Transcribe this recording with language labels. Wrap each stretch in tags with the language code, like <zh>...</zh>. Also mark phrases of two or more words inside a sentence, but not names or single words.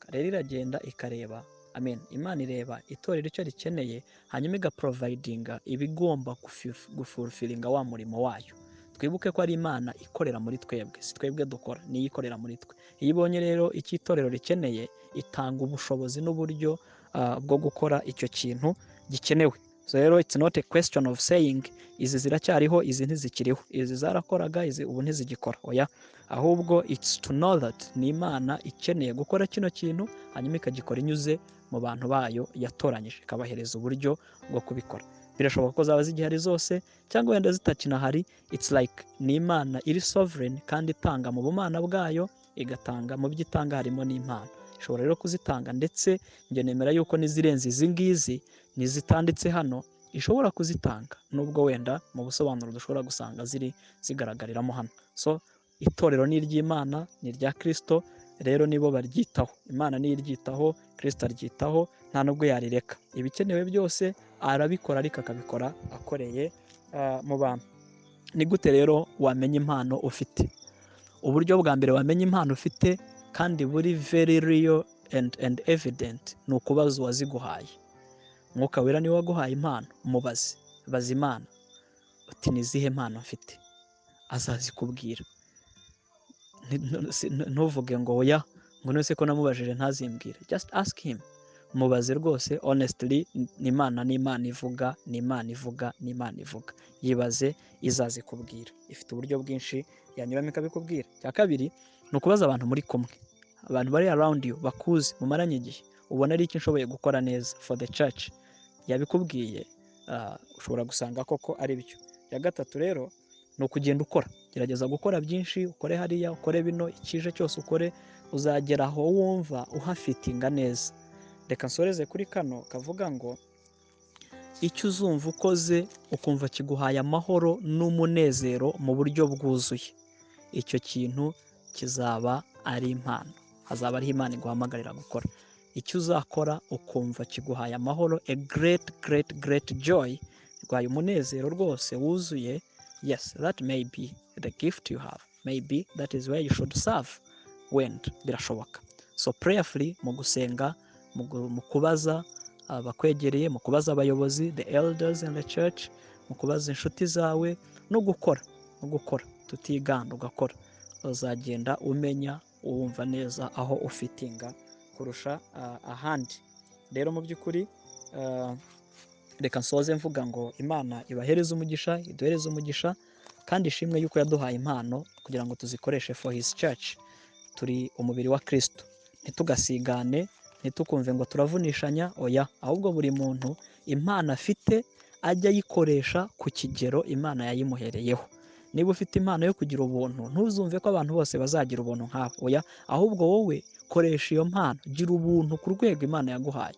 <rw>Rero iragenda ikareba, Imana ireba itorero icyo rikeneye, hanyuma igaprovidinga ibigomba gufulfilinga wa murimo wayo. Twibuke ko ari Imana ikorera muri twebwe, si twebwe dukora, niyo ikorera muri twe. Iyo ibonye rero icyo itorero rikeneye, itanga ubushobozi n'uburyo bwo gukora icyo kintu gikenewe. So rero</rw> <en>it's not a question of saying</en> <rw>izi ziracyariho, izi ntizikiriho, izi zarakoraga, izi ubu ntizigikora. Oya, ahubwo</rw> <en>it's to know that</en> <rw>ni Imana ikeneye gukora kino kintu, hanyuma ikagikora inyuze mu bantu bayo yatoranyije, ikabahereza uburyo bwo kubikora. Birashoboka ko zaba zigihari zose cyangwa wenda zitakinahari.</rw> <en>It's like</en> <rw>ni Imana iri sovereign kandi itanga mu bumana bwayo, igatanga mu byo itanga harimo n'impano. Ishobora rero kuzitanga, ndetse njye nemera yuko n'izirenze izi ngizi nizitanditse hano ishobora kuzitanga, nubwo wenda mu busobanuro dushobora gusanga zigaragariramo hano. So itorero ni iry'Imana, ni irya Kristo, rero nibo baryitaho. Imana niyo iryitaho, Kristo aryitaho, nta nubwo yarireka. Ibikenewe byose arabikora, ariko akabikora akoreye mu bantu. Ni gute rero wamenya impano ufite? Uburyo bwa mbere wamenya impano ufite kandi buri</rw> <en>very real and evident,</en> <rw>ni ukubaza uwaziguhaye. Umwuka Wera niwe waguhaye impano, mubaze, baza Imana uti ni izihe mpano mfite, azazikubwira. Ntuvuge ngo oya, ngo nese ko namubajije ntazimbwire.</rw> <en>Just ask him,</en> <rw>mubaze rwose honestly. Ni Imana ivuga, ni Imana ivuga, ni Imana ivuga. Yibaze, izazikubwira. Ifite uburyo bwinshi yanyuramo ikabikubwira. Cya kabiri ni ukubaza abantu muri kumwe, abantu bari</rw> <en>around you,</en> <rw>bakuzi, mumaranye igihe, ubona ari iki nshoboye gukora neza</rw> <en>for the church,</en> <rw>yabikubwiye, ushobora gusanga koko ari byo. Ya gatatu rero ni ukugenda ukora, gerageza gukora byinshi, ukore hariya, ukore bino, ikije cyose ukore, uzagera aho wumva uhafitinga neza. Reka nsoreze kuri kano kavuga ngo icyo uzumva ukoze ukumva kiguhaye amahoro n'umunezero mu buryo bwuzuye, icyo kintu kizaba ari impano, hazaba ariho Imana iguhamagarira gukora. Icyo uzakora ukumva kiguhaye amahoro,</rw> <en>a great joy,</en> <rw>rwaye umunezero rwose wuzuye,</rw> <en>yes, that may be the gift you have, maybe that is where you should serve.</en> <rw>Wenda birashoboka.</rw> <en>So prayerfully,</en> <rw>mu gusenga, mu kubaza abakwegereye, mu kubaza abayobozi,</rw> <en>the elders in the church,</en> <rw>mu kubaza inshuti zawe, no gukora tutiganda, ugakora, uzagenda umenya, uwumva neza aho ufitinga kurusha ahandi. Rero mu by'ukuri reka nsoze mvuga ngo Imana ibahereze umugisha, iduhereze umugisha, kandi ishimwe yuko yaduhaye impano kugira ngo tuzikoreshe</rw> <en>for his church.</en> <rw>Turi umubiri wa Kristo, ntitugasigane, ntitukumve ngo turavunishanya, oya, ahubwo buri muntu impano afite ajya ayikoresha ku kigero Imana yayimuhereyeho. Niba ufite impano yo kugira ubuntu, ntuzumve ko abantu bose bazagira ubuntu nkawe, oya, ahubwo wowe koresha iyo mpano, gira ubuntu ku rwego Imana yaguhaye.</rw>